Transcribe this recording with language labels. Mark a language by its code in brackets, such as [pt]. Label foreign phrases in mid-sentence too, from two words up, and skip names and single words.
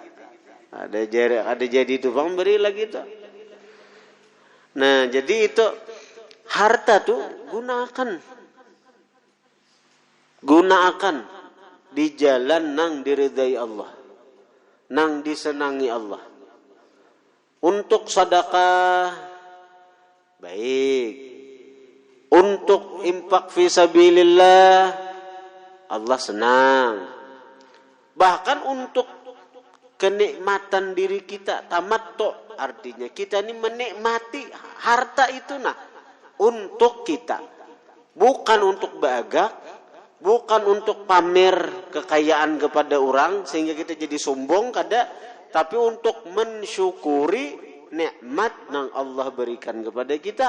[bjn] Ada jadi tukang beri lagi tuh. Nah, jadi itu harta tuh gunakan di jalan nang diridai Allah, nang disenangi Allah. [id] Untuk sedekah baik, untuk infak [ar] في سبيل الله [id] Allah senang. Bahkan untuk kenikmatan diri kita, tamattu, artinya kita ini menikmati harta itu untuk kita, bukan untuk bagak, bukan untuk pamer kekayaan kepada orang sehingga kita jadi sombong kada, tapi untuk mensyukuri nikmat yang Allah berikan kepada kita.